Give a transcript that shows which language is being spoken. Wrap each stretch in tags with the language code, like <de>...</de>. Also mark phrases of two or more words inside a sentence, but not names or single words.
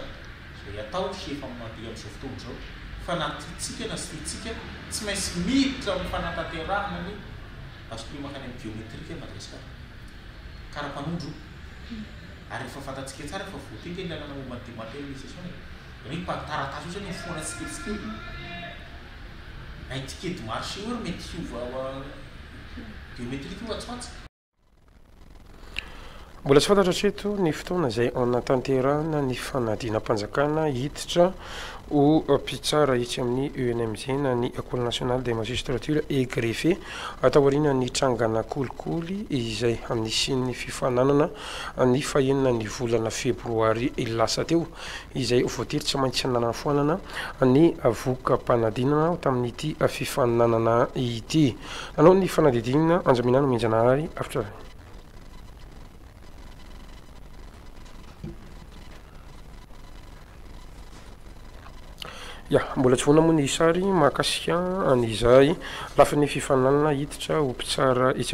<mg>zay atao sy efa mandeha amin'izao fotoana zao fa na tiatsika na sy tiatsika tsy maintsy miditra amin'ny fanatanterahana ny bascule makany amin'ny biometrika Madagasikara karapanondro ary efa fantatsika tsara fa voateky ny lalana momba ny dématérialisation ny taratasy io zany mifoana tsiketsika na étiquette marché io mety hiova biometrika io atsoatsy. Mbola tsy fantatra hatreto ny fotoana izay anatanterahana ny fanadinam-panjakana hiditra ho mpitsara itsy amin'ny UNMG na ny</mg> <fr>École nationale de magistrature et greffe</fr> <mg>atao aoriana ny trangana kolikoly izay nisy ny fifananana ny fahenina ny volana febroary lasa teo izay voatery tsy maintsy nanafoanana ny voka-panadinana tamin'ity fifananana ity. Nanao ny fanadidinana Anjaminana Menjanahary after ya mbola tsy voana moa ny sary mahakasika an'izay lafin'ny fifananana hiditra ho mpitsara itsy</mg>